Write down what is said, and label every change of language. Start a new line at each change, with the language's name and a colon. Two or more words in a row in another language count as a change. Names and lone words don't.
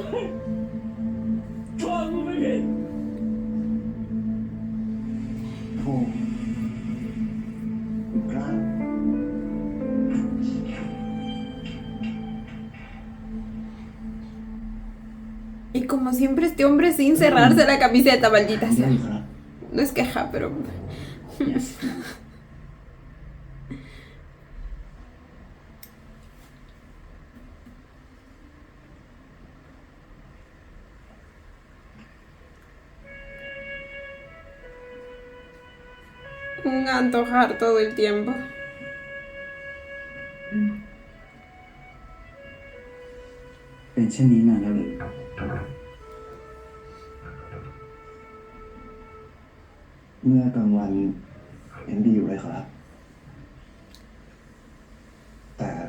Thai: พ่อกูไม่เห็น โธ่คุณกล้าว
Spanish: Y como siempre este hombre sin cerrarse la camiseta, maldita
Thai: ได้
Spanish: sea.
Thai: ครับ
Spanish: No es queja, pero...
English: Yes.
Spanish: Un antojar todo el tiempo.
Thai: เป็นเช่นนี้นานแล้วหรือ เมื่อกลางวันยังดีอยู่เลยครับ แต่